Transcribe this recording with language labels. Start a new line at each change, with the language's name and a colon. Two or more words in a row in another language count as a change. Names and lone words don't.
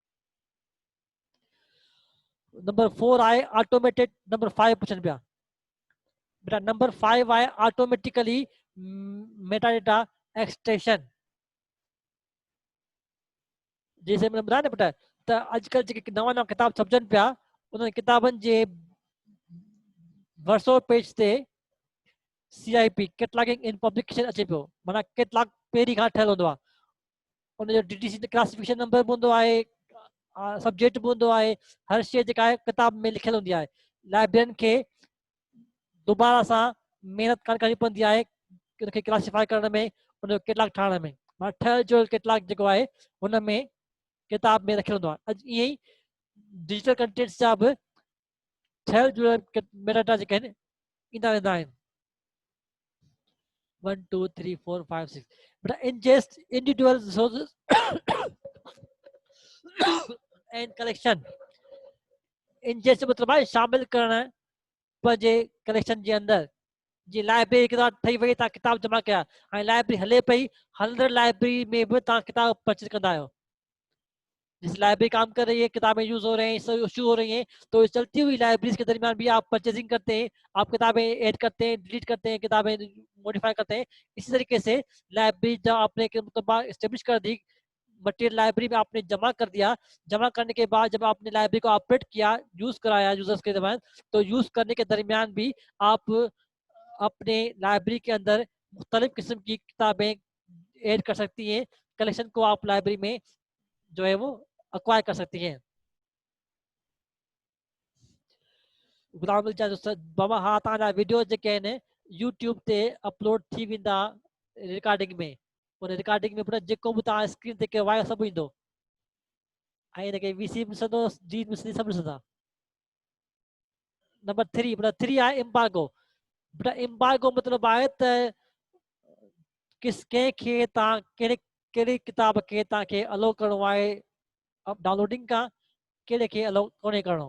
Sindhi: नंबर 4 आए ऑटोमेटेड। नंबर 5 क्वेश्चन पे बेटा नंबर 5 आए
English: automatically meta data extraction.
Sindhi: जैसे मैंने बताया ना बेटा, तो आजकल जो नवा नवा किताब छपजन पिया, उन्होंने किताबन जे वर्षों पेज ते
English: CIP cataloguing in publication
Sindhi: अचे पियो, माना कैटलॉग पहिरीं खां ठहियल हूंदो आहे। उन जो
English: DTC classification number
Sindhi: हूंदो आहे, सब्जेक्ट बि हूंदो आहे, हर शइ जेका आहे किताब में लिखियल हूंदी आहे। लाइब्रेरियन खे दोबारा सां महिनत कान करणी पवंदी आहे उनखे क्लासिफाई करण में, उनजो कैटलॉग ठाहिण में। माना ठहियल जो कैटलॉग जेको आहे हुन में किताब में रखियल हूंदो आहे। अॼु ईअं ई
English: digital contents
Sindhi: जा बि ठहियल जुड़ियल मेटाडेटा जेके आहिनि ईंदा वेंदा आहिनि।
English: 1 2 3 4 5 6 बेटा ingest individual resources and collection।
Sindhi: ingest मतलब आहे शामिल करण पंहिंजे कलेक्शन जे अंदर। जी लाइब्रेरी किताब ठही वई, तव्हां किताब जमा कया, हाणे लाइब्रेरी हले पई, हलंदड़ लाइब्रेरी में बि तव्हां किताब परचेज कंदा आहियो।
Hindi: जिस लाइब्रेरी काम कर रही है, किताबें यूज हो रहे हैं, इशू हो रही हैं, तो इस चलती हुई लाइब्रेरीज के दरमियान भी आप परचेजिंग करते हैं, आप किताबें ऐड करते हैं, डिलीट करते हैं, किताबें मॉडिफाई करते हैं। इसी तरीके से लाइब्रेरी जब आपने मतलब इस्टेब्लिश कर दी, मटेरियल लाइब्रेरी में आपने जमा कर दिया, जमा करने के बाद जब आपने लाइब्रेरी को ऑपरेट किया, यूज कराया यूजर्स के दरमियान, तो यूज करने के दरमियान भी आप अपने लाइब्रेरी के अंदर मुख्तलिफ किस्म की किताबें ऐड कर सकती हैं, कलेक्शन को आप लाइब्रेरी में जो है वो अक्वायर कर सकती हैं।
Sindhi: गुलाम बाबा हाथ आना वीडियो जेके आहिनि यूट्यूब ते अपलोड थी वेंदा रिकॉर्डिंग में, उन रिकॉर्डिंग में पुट जेको बि तव्हां स्क्रीन ते कयो आहे सभु ईंदो, ऐं हिनखे वीसी बि ॾिसंदो, जी बि ॾिसंदी, सभु ॾिसंदा। नंबर 3 बेटा 3 आहे एम्बार्गो। बेटा एम्बार्गो मतिलबु आहे त कंहिंखे तव्हां कहिड़ी किताब खे तव्हांखे अलो करिणो आहे डाउनलोडिंग खां, कहिड़े खे अलो कोन्हे करिणो।